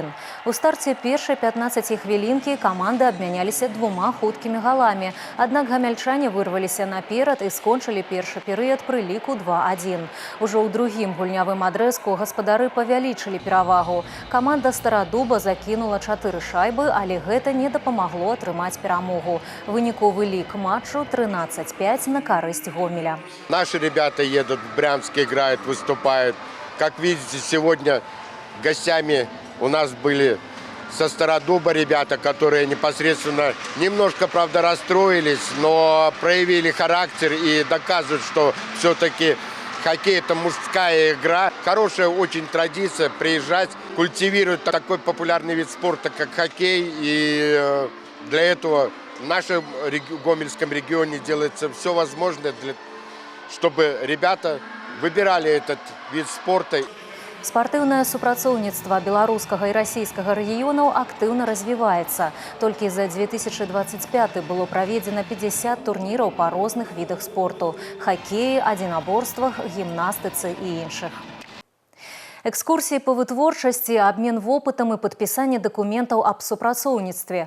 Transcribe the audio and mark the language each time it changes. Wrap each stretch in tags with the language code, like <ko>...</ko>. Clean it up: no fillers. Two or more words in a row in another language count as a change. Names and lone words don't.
<be>У старце першай 15 хвілінкі каманды абмяняліся 2 хуткімі галамі, аднак гамяльчане вырваліся наперад і скончылі першы перыяд пры ліку 2-1. Ужо ў другім гульнявым адрэзку гаспадары павялічылі перавагу. Каманда Старадуба закінула 4 шайбы, але гэта не дапамагло атрымаць перамогу. Выніковы лік матчу 13-5 на карысць Гомеля.</be> <ru>Наши ребята едут в Брянск, играют, выступают. Как видите, сегодня гостями у нас были со Стародуба ребята, которые непосредственно немножко, правда, расстроились, но проявили характер и доказывают, что все-таки хоккей – это мужская игра. Хорошая очень традиция приезжать, культивировать такой популярный вид спорта, как хоккей. И для этого в нашем Гомельском регионе делается все возможное, чтобы ребята выбирали этот вид спорта.</ru> <be>Спартыўнае супрацоўніцтва беларускага і расійскага рэгіёнаў актыўна развіваецца. Толькі за 2025 было праведзена 50 турніраў па розных відах спорту – хакеі, адзінаборствах, гімнастыцы і іншых. Экскурсіі па вытворчасці, абмен вопытам і падпісанне дакументаў аб супрацоўніцтве.</be>